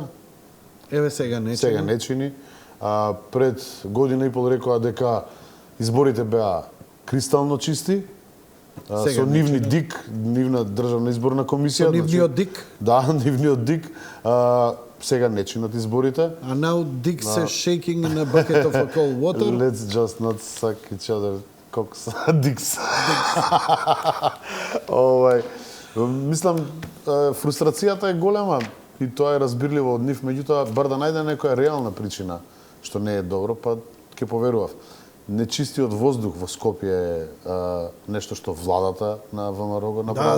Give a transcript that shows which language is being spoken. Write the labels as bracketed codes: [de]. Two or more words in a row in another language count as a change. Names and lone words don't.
[mk] Еве сега не Сега не чини. Пред година и пол рекоа дека изборите беа кристално чисти, со нивни ДИК, нивна државна изборна комисија. Со нивниот ДИК? Да, нивниот ДИК. Сега не чинат изборите. [en] And now Dick says shaking in a bucket of a cold water. Let's just not suck each other cocks. Dicks. [mk] Мислам, фрустрацијата е голема и тоа е разбирливо од нив, меѓутоа, бар да најде некоја реална причина што не е добро, па ќе поверував. Нечистиот воздух во Скопје е нешто што владата на ВМРО го направила.